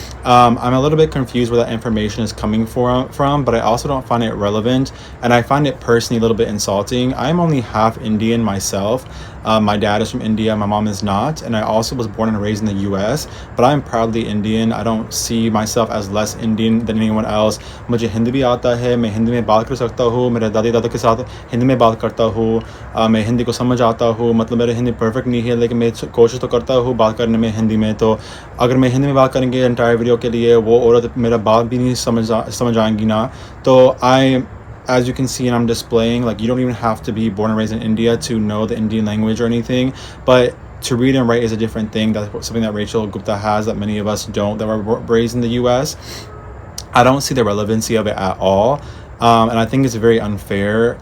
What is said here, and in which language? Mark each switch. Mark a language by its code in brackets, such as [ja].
[en] I'm a little bit confused where that information is coming from, but I also don't find it relevant, and I find it personally a little bit insulting. I'm only half Indian myself. My dad is from India, my mom is not, and I also was born and raised in the US, but I'm proudly Indian. I don't see myself as less Indian than anyone else. [hi] मुझे हिंदी भी आता है, मैं हिंदी में बात कर सकता हूँ, मेरे दादी दादा के साथ हिंदी में बात करता हूँ, मैं हिंदी को समझ आता हूँ, मतलब मेरी हिंदी परफेक्ट नहीं है लेकिन मैं कोशिश तो करता हूँ बात करने में हिंदी में। तो अगर मैं हिंदी में बात करेंगे एंटायर वीडियो के लिए, वो औरत मेरा बात भी नहीं समझ आएंगी ना। [en] तो as you can see, and I'm displaying, like, you don't even have to be born and raised in India to know the Indian language or anything, but to read and write is a different thing. That's something that Rachel Gupta has that many of us don't, that were raised in the US. I don't see the relevancy of it at all, and I think it's very unfair.